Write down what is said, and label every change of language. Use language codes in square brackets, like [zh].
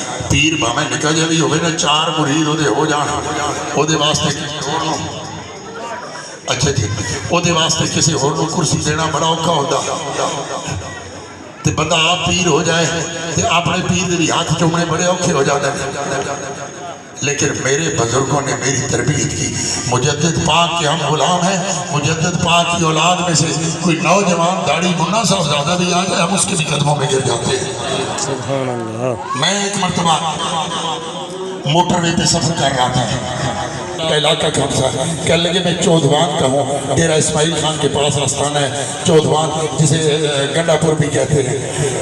[pa] پیر بھامے نکل جائے ہوئے نا 4 مرید ہو جانا وہ واسطے اچھا جی وہ واسطے کسی اور کرسی دینا بڑا اوکھا ہوتا تے بندہ آپ پیر ہو جائے تے اپنے پیر دے بھی ہاتھ چومنے بڑے اوکھے ہو جاتے ہیں. [ur] لیکن میرے بزرگوں نے میری تربیت کی. مجدد پاک کے ہم غلام ہیں. مجدد پاک کی اولاد میں سے کوئی نوجوان داڑھی منا صاحب زیادہ بھی آ جائے ہم اس کے بھی قدموں میں گر جاتے ہیں. سبحان اللہ. میں ایک مرتبہ موٹر وے پہ سفر کر رہا تھا. کا علاقہ کون سا ہے؟ کہنے لگے میں چودھوان کا ہوں. ڈیرہ اسماعیل خان کے پاس آستانہ ہے چودھوان, جسے گنڈا پور بھی کہتے ہیں.